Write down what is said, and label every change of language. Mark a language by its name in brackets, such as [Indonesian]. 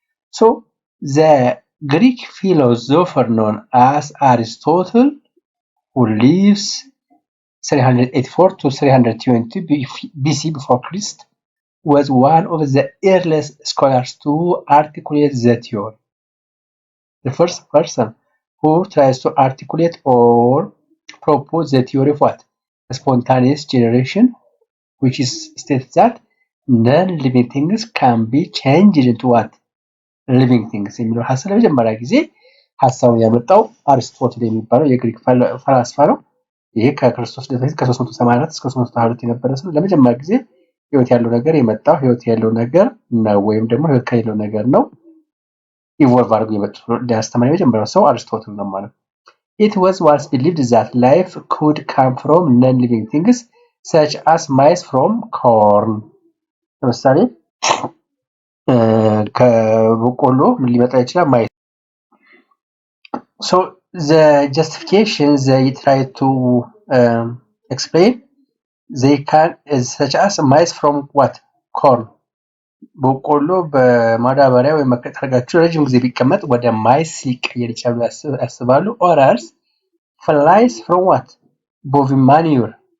[English] So the Greek philosopher known as Aristotle, who lives 384 to 320 BC before Christ, was one of the earliest scholars to articulate the theory. The first person who tries to articulate or propose the theory of what? Spontaneous generation, which states that non-living things can be changed into what? [Amharic] Living things የሚለው ሀሳብ ለመጀመሪያ ጊዜ ሀሳቡን ያመጣው አሪስቶትል የሚባለው የግሪክ ፈላስፋ ነው። ይሄ ከክርስቶስ ልደት ከ384 እስከ 322 የነበረ ሰው ለመጀመሪያ ጊዜ ህይወት ያለው ነገር የመጣው ህይወት ያለው ነገር ነው ወይም ደግሞ ህይወት ከሌለው ነገር ነው ኢቮልቭ አድርጎ የመጣው ሊያስተምር የመጀመሪያው ሰው አሪስቶትል ነው ማለት ነው። [English] It was once believed that life could come from non-living things such as mice from corn. [Amharic] ለምሳሌ ከበቆሎ ምን ሊመጣ ይችላል? ማየት። [English] So the justification they try to explain, they can such as mice from what? Corn. [Amharic] በቆሎ በማዳበሪያ ወይም መከታተጋቸው ረጅም ጊዜ ቢቀመጥ ወደ ማይስ ሊቀየር ይችላል ያስባሉ። [English] or else flies from what? bovine manure.